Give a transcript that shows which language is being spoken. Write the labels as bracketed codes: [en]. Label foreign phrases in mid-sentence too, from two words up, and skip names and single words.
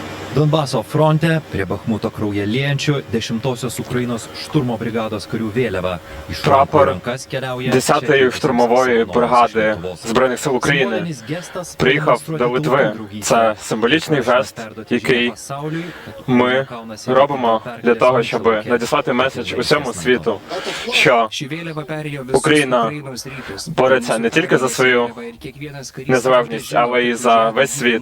[lt] Donbaso fronte prie Bachmuto kraują liejančių 10-osios Ukrainos šturmo brigados karių vėliava. Iš rankų [uk] Прапор [lt] rankas keliauja [uk] 10-ї штурмової бригади Збройних сил України приїхав до Литви. Це символічний жест, який ми робимо для того, щоб надіслати меседж усьому світу, що Україна бореться не тільки за свою незалежність, але й за весь світ.